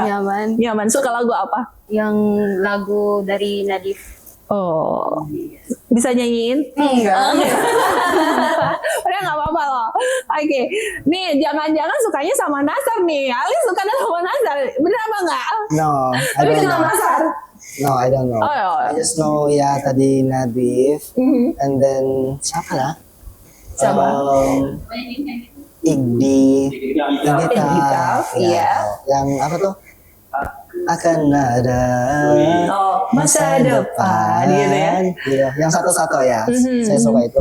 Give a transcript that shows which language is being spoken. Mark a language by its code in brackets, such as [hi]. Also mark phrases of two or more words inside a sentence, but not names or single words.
[id] Nyaman. Nyaman. Suka lagu apa? Yang lagu dari Nadif. Oh, bisa nyanyiin? Enggak. Udah nggak apa-apa loh. Oke, nih jangan-jangan sukanya sama Nasar nih. Ali sukanya sama Nasar, bener apa nggak? [en] No, I [id] Tapi [en] don't [id] kenal [en] know. [id] Nasar. [en] No, I don't know. [id] Oh, ya. [en] I just know [id] ya tadi [en] Nadif, and then [id] siapa lah? Siapa? Igdi, Igdita, iya. Yang apa tuh? Akan ada Oh, masa depan, gitu ya. Iya, yang satu-satu ya. Saya suka itu.